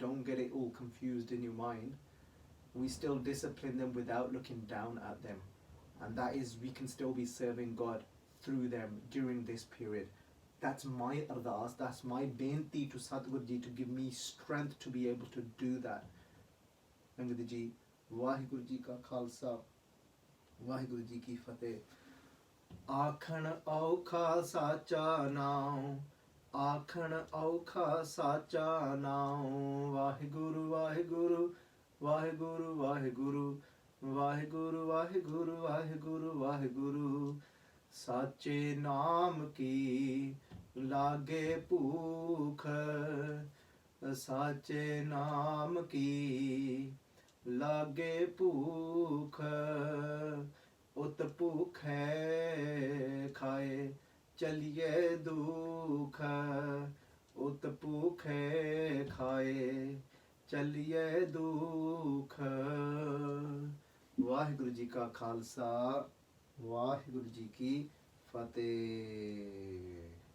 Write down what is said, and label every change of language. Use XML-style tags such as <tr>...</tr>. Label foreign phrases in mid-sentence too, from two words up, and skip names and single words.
<en>Don't get it all confused in your mind. We still discipline them without looking down at them. And that is, we can still be serving God through them during this period. That's my ardas, that's my benti to Satgurji, to give me strength to be able to do that.</en> <pa>ਅੰਗਦ ਵਾਹਿਗੁਰੂ ਜੀ ਕਾ ਖ਼ਾਲਸਾ, ਵਾਹਿਗੁਰੂ ਜੀ ਕੀ ਫ਼ਤਹਿ Fateh. ਆਖਣ ਅਉਖਾ ਸਾਚਾ ਨਾਮ, ਆਖਣ ਅਉਖਾ ਸਾਚਾ ਨਾਮ, ਵਾਹਿਗੁਰੂ ਵਾਹਿਗੁਰੂ ਵਾਹਿਗੁਰੂ ਵਾਹਿਗੁਰੂ ਵਾਹਿਗੁਰੂ ਵਾਹਿਗੁਰੂ ਵਾਹਿਗੁਰੂ ਵਾਹਿਗੁਰੂ Waheguru Waheguru Waheguru Waheguru Waheguru Waheguru. ਸਾਚੇ ਨਾਮ ਕੀ ਲਾਗੇ ਭੂਖ, ਸਾਚੇ ਨਾਮ ਕੀ ਲਾਗੇ ਭੂਖ, ਉਤ ਭੂਖੇ ਖਾਏ ਚਲੀਏ ਦੁਖ, ਉਤ ਭੂਖੇ ਖਾਏ ਚਲੀਏ ਦੁਖ, उत भूखे खाए चलिए दुख. ਵਾਹਿਗੁਰੂ ਜੀ ਕਾ ਖ਼ਾਲਸਾ, ਵਾਹਿਗੁਰੂ ਜੀ ਕੀ ਫ਼ਤਹਿ.</pa>